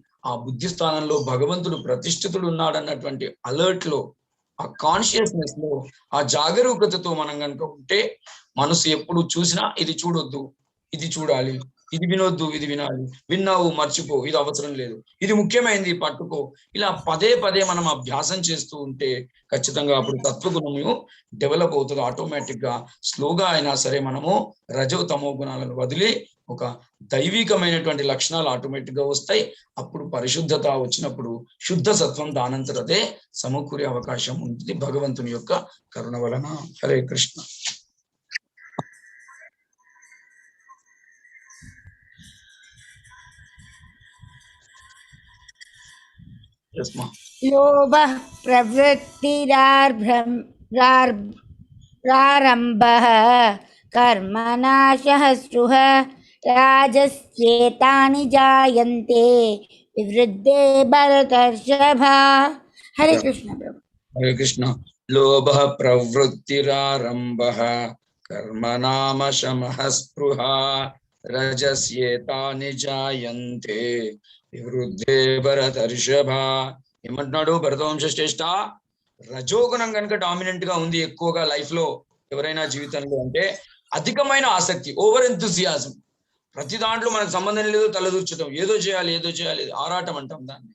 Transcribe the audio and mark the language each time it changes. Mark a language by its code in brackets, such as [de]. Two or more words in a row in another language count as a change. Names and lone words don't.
[te] ఆ బుద్ధి స్థానంలో భగవంతుడు ప్రతిష్ఠితుడు ఉన్నాడన్నటువంటి అలర్ట్ లో, ఆ కాన్షియస్నెస్ లో ఆ జాగరూకతతో మనం కనుక ఉంటే మనసు ఎప్పుడు చూసినా ఇది చూడొద్దు, ఇది చూడాలి, ఇది వినొద్దు, ఇది వినాలి, విన్నావు మర్చిపో, ఇది అవసరం లేదు, ఇది ముఖ్యమైనది పట్టుకో, ఇలా పదే పదే మనం అభ్యాసం చేస్తూ ఉంటే ఖచ్చితంగా అప్పుడు తత్వగుణము డెవలప్ అవుతుంది ఆటోమేటిక్ గా. స్లోగా అయినా సరే మనము రజో తమో గుణాలను వదిలి ఒక దైవికమైనటువంటి లక్షణాలు ఆటోమేటిక్ గా వస్తాయి. అప్పుడు పరిశుద్ధత వచ్చినప్పుడు శుద్ధ సత్వం దానంతరదే సమకూరే అవకాశం ఉంటుంది భగవంతుని యొక్క కరుణ వలన. హరే కృష్ణ. [sa] लोभः प्रवृत्तिरारम्भः कर्मनाशः स्पृह राजस्येतानि जायन्ते विवृद्धे भरतर्षभा. हरे कृष्ण प्रभु. हरे कृष्ण. लोभः प्रवृत्तिरारम्भः कर्मनाशः स्पृहा रजस्येतानि जायन्ते వివృద్ధే భరతర్షభ. [te] ఏమంటున్నాడు భరతవంశ శ్రేష్ఠ? రజోగుణం కనుక డామినెంట్ గా ఉంది ఎక్కువగా లైఫ్ లో ఎవరైనా జీవితంలో అంటే అధికమైన ఆసక్తి, [en] over enthusiasm, [te] ప్రతి దాంట్లో మనకు సంబంధం లేదు, తలదూర్చడం, ఏదో చేయాలి ఏదో చేయాలి, ఆరాటం అంటాం దాన్ని.